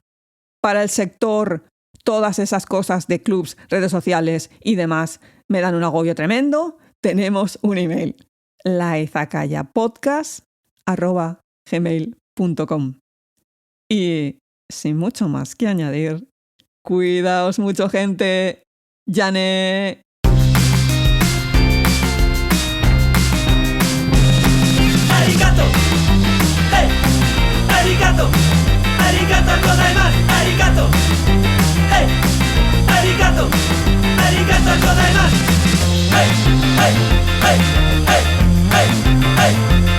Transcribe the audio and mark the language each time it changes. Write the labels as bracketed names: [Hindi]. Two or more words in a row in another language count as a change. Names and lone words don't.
[Spanish] Para el sector, todas esas cosas de clubs, redes sociales y demás me dan un agobio tremendo. Tenemos un email, laizakayapodcast@gmail.com. Y sin mucho más que añadir, cuidaos mucho, gente. [Japanese] ¡Yane! ありがとう、hey、ありがとう、ありがとうございます、ありがとう、hey、ありがとう、ありがとうございます, [English] hey, hey, hey, hey, hey, hey.